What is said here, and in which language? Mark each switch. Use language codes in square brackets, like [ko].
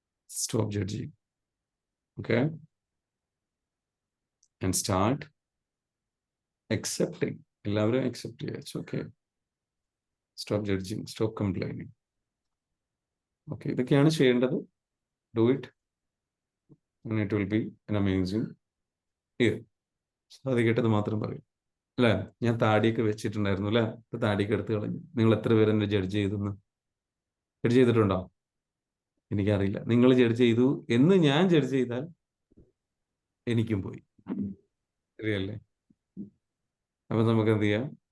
[en] Stop judging. Okay, and start accepting. [ml] എല്ലാവരും accept ചെയ്യുക. [en] It's okay. Stop judging. Stop complaining. [ml] Okay, ഇതൊക്കെയാണ് ചെയ്യേണ്ടത്. [en] Do it and it will be an amazing year. [ml] സാധിക്കേണ്ടത് മാത്രം പറയും. അല്ലേ? ഞാൻ താടിയൊക്കെ വെച്ചിട്ടുണ്ടായിരുന്നു അല്ലേ? താടിയൊക്കെ എടുത്ത് കളഞ്ഞു. നിങ്ങൾ എത്ര പേര് എന്നെ ജഡ്ജ് ചെയ്തെന്ന്? ജഡ്ജ് ചെയ്തിട്ടുണ്ടോ? എനിക്കറിയില്ല. നിങ്ങൾ ജഡ്ജ് ചെയ്തു എന്ന് ഞാൻ ജഡ്ജ് ചെയ്താൽ എനിക്കും പോയി. ശരിയല്ലേ? അപ്പൊ നമുക്ക് എന്ത് ചെയ്യാം?